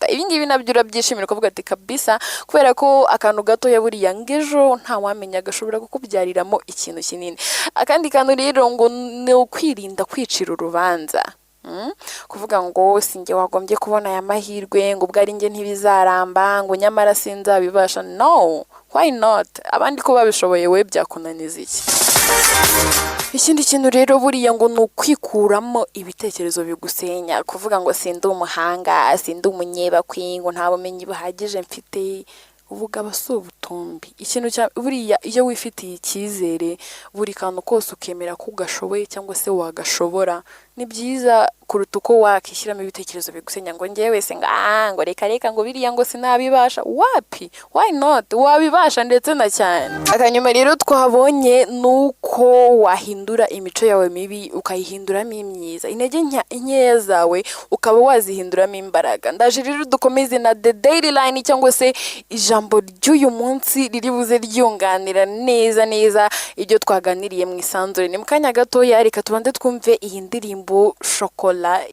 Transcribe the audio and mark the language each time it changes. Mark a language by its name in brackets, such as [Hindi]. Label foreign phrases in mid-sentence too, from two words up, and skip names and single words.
[Kinyarwanda] Ibi ngibi nabyo urabyishimira ukavuga ati kabisa, kubera ko akantu gatoya buriya ngejo nta wamenya gashobora kukubyariramo ikintu kinini. Akandi kantu rero ngo ni ukwirinda kwicira urubanza, kuvuga ngo sinjye wagombye kubona aya mahirwe, ngo ubwo ari njye ntibizaramba, ngo nyamara sinzabibasha. [English] No, why not? [Kinyarwanda] Abandi ko babishoboye we byakunaniza iki? Ikindi kintu rero buriya ngo ni ukwikuramo ibitekerezo bigusenya, kuvuga ngo sindi umuhanga, sindi umunyebakwi, ngo nta bumenyi buhagije mfite, ubugabo si ubutumbi. Ikintu buriya iyo wifitiye icyizere buri kantu kose ukemera ko ugashoboye cyangwa se wagashobora, ni byiza kuruta uko wakishyiramo ibitekerezo bigusenya ngo njyewe wese ngo reka ngo biriya ngo sinabibasha. Wapi, [English] why not? [Kinyarwanda] Wabibasha ndetse na cyane. Akanyuma rero twabonye nuko wahindura imico yawe mibi ukayihinduramo imyiza, intege nkeya zawe ukaba wazihinduramo imbaraga. Ndaje rero dukomeze na [English] the daily line [Kinyarwanda] cyangwa se ijambo ry'uyu munsi riri buze ryunganira neza ibyo twaganiriye mu isanzure. Ni mu kanya gatoya reka tubanze twumve iyi ndirimbo Shokola.